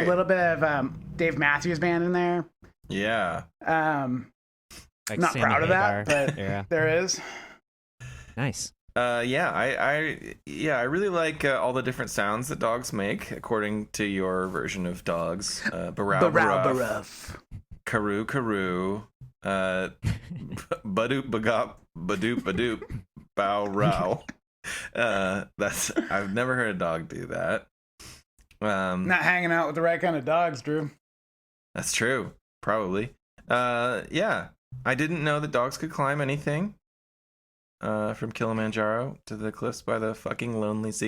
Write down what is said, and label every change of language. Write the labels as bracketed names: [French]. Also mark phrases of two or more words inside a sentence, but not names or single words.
[English] like a little bit of Dave Matthews Band in there. Yeah. Like Not Sammy proud of Hagar that, but era. there is. Nice. I really like all the different sounds that dogs make according to your version of dogs. Barow, baruff, karoo, karoo, badoop, bagop, badoop, badoop, bow, row. I've never heard a dog do that. Not hanging out with the right kind of dogs, Drew. That's true. Probably. Yeah. I didn't know that dogs could climb anything. From Kilimanjaro to the cliffs by the fucking lonely sea.